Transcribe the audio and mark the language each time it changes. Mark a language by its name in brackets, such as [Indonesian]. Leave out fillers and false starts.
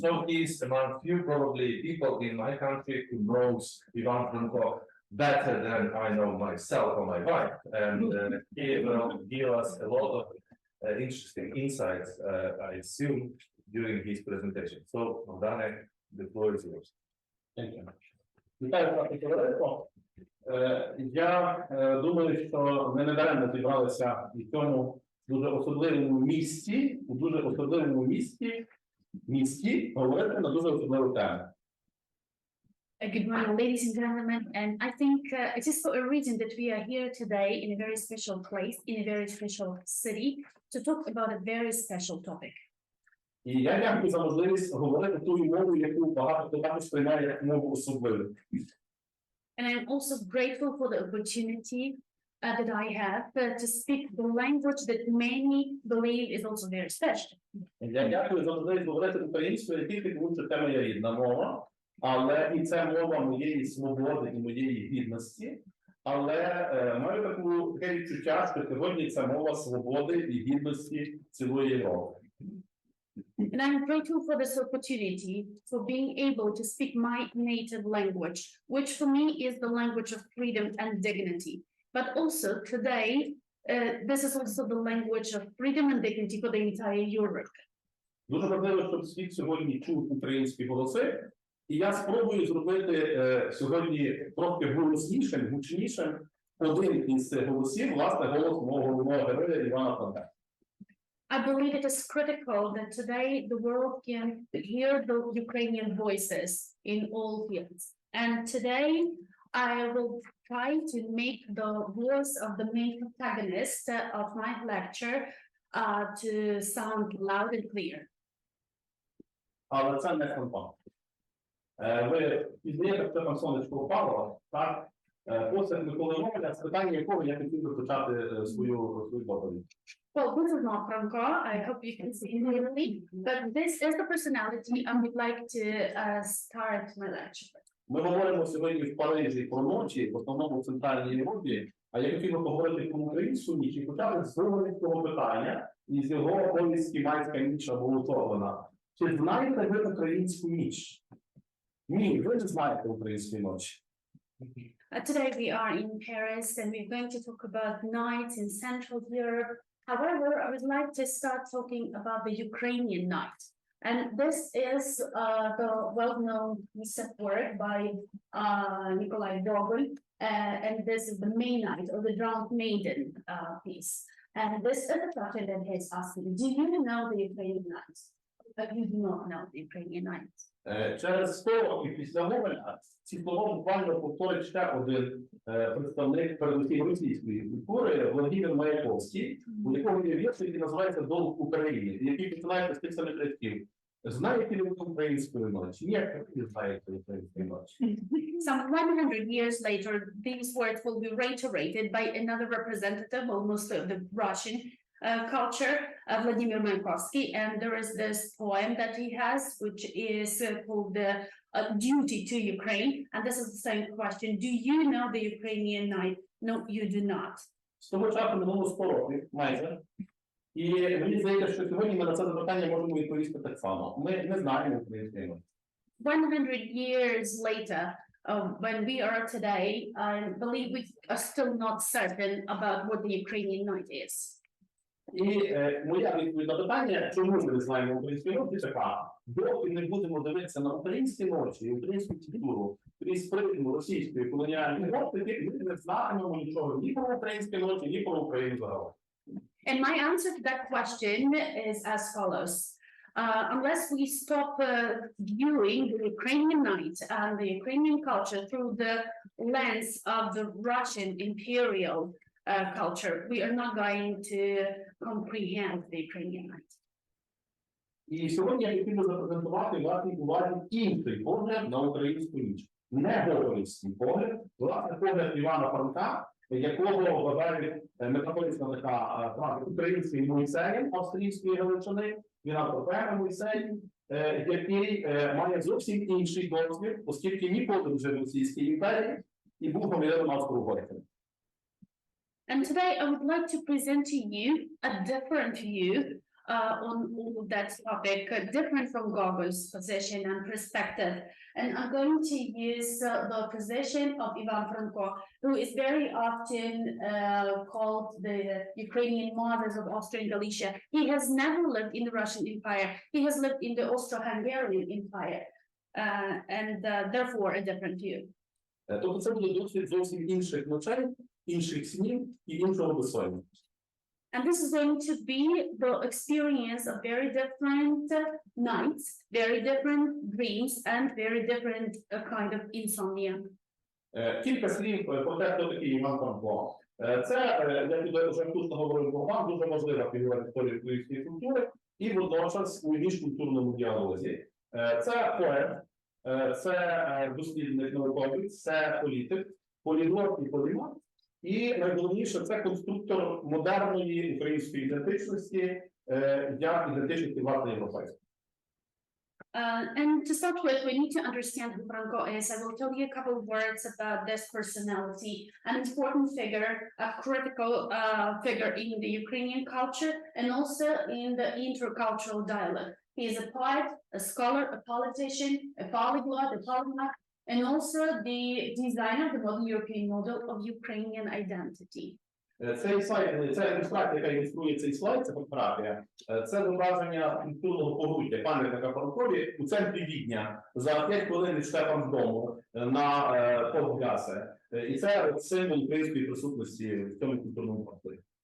[English] So he is among few probably people in my country who knows Ivan Franko better than I know myself or my wife. And he will give us a lot of interesting insights, I assume, during his presentation. So, Bogdan, the floor is yours. Thank you. [Ukrainian] Вітаю вас, товариство. Я думаю, що ми недаремно зібралися в цьому дуже особливому місці, у дуже особливому місті говорити на дуже особливу тему. [English] Good morning, ladies and gentlemen, and I think it is for a reason that we are here today in a very special place, in a very special city, to talk about a very special topic. [Ukrainian] І я дякую за можливість говорити ту мову, яку багато хто також сприймає як мову особливу. [English] And I'm also grateful for the opportunity that I have to speak the language that many believe is also very special. [Ukrainian] Я дякую за можливість говорити українською, не тільки тому, що це моя рідна мова, але і це мова моєї свободи і моєї гідності. Але маю таке відчуття, що сьогодні це мова свободи і гідності цілої Європи. [English] And I'm grateful for this opportunity, for being able to speak my native language, which for me is the language of freedom and dignity. But also today, this is also the language of freedom and dignity for the entire Europe. [Ukrainian] Дуже важливо, щоб світ сьогодні чув українські голоси. І я спробую зробити сьогодні трохи голоснішим, гучнішим один із цих голосів, власне, голос мого головного героя Івана Франка. [English] I believe it is critical that today the world can hear the Ukrainian voices in all fields. And today I will try to make the voice of the main protagonist of my lecture to sound loud and clear. [Ukrainian] Але це не Франко. Ви пізніше, що там сонечко впало, так? Ось Миколи Романя, з питання якого я хотів би почати свою доповідь. [English] Well, this is not Franco. I hope you can see clearly, but this is the personality I would like to start my lecture. [Ukrainian] Ми говоримо сьогодні в Парижі про ночі, в основному в Центральній Європі, а я хотів би поговорити про українську ніч і почати з цього питання і з його повістки «Майська ніч» або «Утоплена». Чи знаєте ви українську ніч? Ні, ви не знаєте української ночі. [English] Today we are in Paris and we're going to talk about nights in Central Europe. However, I would like to start talking about the Ukrainian night. And this is the well-known piece of work by Nikolai Gogol. And this is the May Night or the Drunk Maiden piece. And this is the question that he's asking. Do you know the Ukrainian night? But you do not know the Ukrainian night. [Ukrainian] Через 100 років після Гоголя ці слова буквально повторить ще один представник передусім російської культури Владимир Маяковський, у якого є вірш, який називається «Долг України», який починається з тих самих рядків. Знаєте ли ви української ночі? Як ви знаєте української ночі? [English] Some 100 years later, these words will be reiterated by another representative, almost of the Russian culture, Vladimir Mayakovsky, and there is this poem that he has, which is called the Duty to Ukraine, and this is the same question. Do you know the Ukrainian night? No, you do not. [Ukrainian] З того часу минуло 100 років, майже. І мені здається, що сьогодні ми на це запитання можемо відповісти так само. Ми не знаємо української ночі. [English] 100 years later, when we are today, I believe we are still not certain about what the Ukrainian night is. [Ukrainian] І моя відповідь на питання, чому ми не знаємо української ночі, така: доки не будемо дивитися на українські ночі, українську культуру, крізь призму російської колоніальної оптики, ми не знаємо нічого ні про українські ночі, ні про Україну загалом. [English] And my answer to that question is as follows. Unless we stop viewing the Ukrainian night and the Ukrainian culture through the lens of the Russian imperial culture, we are not going to comprehend the Ukrainian night. [Ukrainian] І сьогодні я хотів би запрезентувати власне увазі інший погляд на українську ніч. Не гоголівський погляд, власне погляд Івана Франка, якого вважають метафорична така фраза український Мойсей австрійської Галичини, він автор поеми Мойсей, який має зовсім інший досвід, оскільки ніколи не жив в Російській імперії і був громадянином Австро-Угорщини. [English] And today I would like to present to you a different view on all of that topic, different from Gogol's position and perspective. And I'm going to use the position of Ivan Franko, who is very often called the Ukrainian mothers of Austrian Galicia. He has never lived in the Russian Empire. He has lived in the Austro-Hungarian Empire, and therefore a different view. [Ukrainian] Тобто це буде досвід зовсім інших ночей, інших снів і іншого безсоння. [English] And this is going to be the experience of very different nights, very different dreams, and very different kind of insomnia. [Ukrainian] Кілька слів про те, хто такий Іван Франко. Це, як туди вже вкусно говорив Богдан, дуже важлива фігура в історії української культури і водночас у міжкультурному діалозі. Це поет, це дослідник науковець, це політик, поліглот і полімат. І найголовніше, це конструктор модерної української ідентичності, як ідентичності власне європейської. [English] And to start with, we need to understand who Franco is. I will tell you a couple of words about this personality, an important figure, a critical figure in the Ukrainian culture and also in the intercultural dialogue. He is a poet, a scholar, a politician, a polyglot, a polymath, and also the designer of the modern European model of Ukrainian identity. [Ukrainian] Цей слайд, ця ілюстрація, яка ілюструє цей слайд, це фотографія, це зображення культурного погруддя пам'ятника Франкові у центрі Відня за 5 хвилин від Штефансдому на Подгасе. І це символ української присутності в цьому культурному просторі.